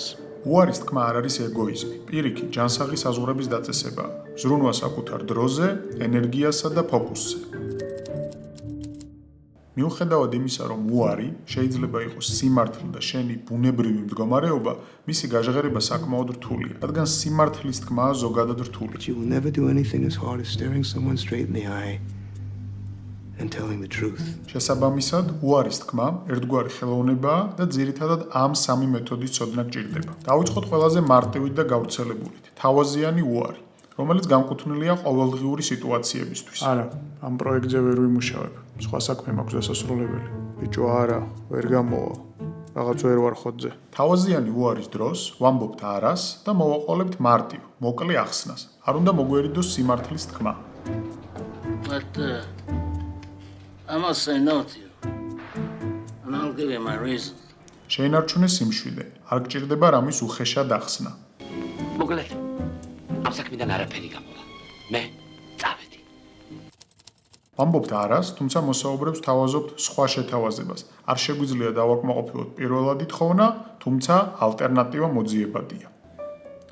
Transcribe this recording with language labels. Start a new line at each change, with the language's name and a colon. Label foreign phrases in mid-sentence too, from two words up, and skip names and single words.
Georgian: უარის თქმა არ არის ეგოიზმი, პირიქით, ჯანსაღი საზღვრების დაწესებაა, ზრუნვა საკუთარ დროზე, ენერგიასა და ფოკუსზე. მიუხედავად იმისა, რომ უარი შეიძლება იყოს სიმართლე და შენი ბუნებრივი მდგომარეობა, მისი გაჟღერება საკმაოდ რთულია, რადგან სიმართლის თქმაა ზოგადად რთული.
English: You will never do anything as hard as staring someone straight in the eye and telling the truth.
Georgian: შესაბამისად, უარის თქმა ერთგვარი ხელოვნებაა და ძირითადად ამ სამი მეთოდის ცოდნა გჭირდება. დავიწყოთ ყველაზე მარტივით და გავრცელებულით. თავაზიანი უარი, რომელიც განკუთვნილია ყოველდღიური სიტუაციებისთვის. არა, ამ პროექტზე ვერ ვიმუშავებ. სხვა საქმე მაქვს დასასრულებელი. ბიჭო, არა, ვერ გამოვა. რაღაც ვერ ვარ ხოთზე. თავაზიანი უარის დროს ვამბობთ არას და მოვაყოლებთ მარტივ, მოკლე ახსნას. არ უნდა მოგვერიდოს სიმართლის თქმა.
English: But I must say no to you. And I'll give you my reasons.
Georgian: შეინარჩუნე სიმშვიდე. არ გჭირდება რამის უხეშად ახსნა. მოგლეთ. ამ საქმიდან არაფერი გამოვა. მე წავედი. ვამბობთ არას, თუმცა მოსაუბრებს თავაზობთ სხვა შეთავაზებას. არ შეგვიძლია დავაკმაყოფილოთ პირველადი თხოვნა, თუმცა ალტერნატივა მოძიებადია.